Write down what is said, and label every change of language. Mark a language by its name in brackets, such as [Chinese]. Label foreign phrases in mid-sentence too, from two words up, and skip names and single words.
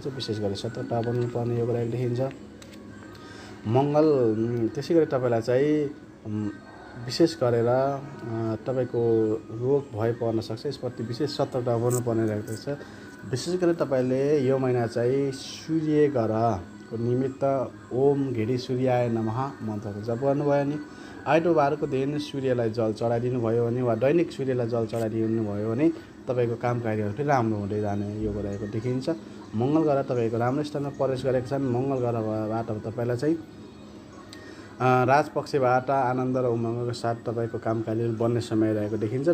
[Nepali] विशेष गरी सतर्कता बन्नुपर्ने योग रहेको देखिन्छ। मङ्गल त्यसै गरी तपाईँलाई चाहिँ विशेष गरेर तपाईँको रोग भय पर्न सक्छ, यसप्रति विशेष सतर्कता बन्नुपर्ने रहेको छ। विशेष गरी तपाईँले यो महिना चाहिँ सूर्य ग्रहको निमित्त [Sanskrit] ओम घिडी सूर्याय नमः [Nepali] मन्त्रको जप गर्नुभयो भने, आइतबारको दिन सूर्यलाई जल चढाइदिनु भयो भने वा दैनिक सूर्यलाई जल चढाइदिनु भयो भने तपाईँको काम कार्यहरू पनि राम्रो हुँदै जाने योग रहेको देखिन्छ। मङ्गल ग्रह तपाईँको राम्रो स्थानमा प्रवेश गरेका छन्। मङ्गल ग्रहबाट तपाईँलाई चाहिँ राजपक्षबाट आनन्द र उमङ्गको साथ तपाईँको काम कार्यहरू बन्ने समय रहेको देखिन्छ।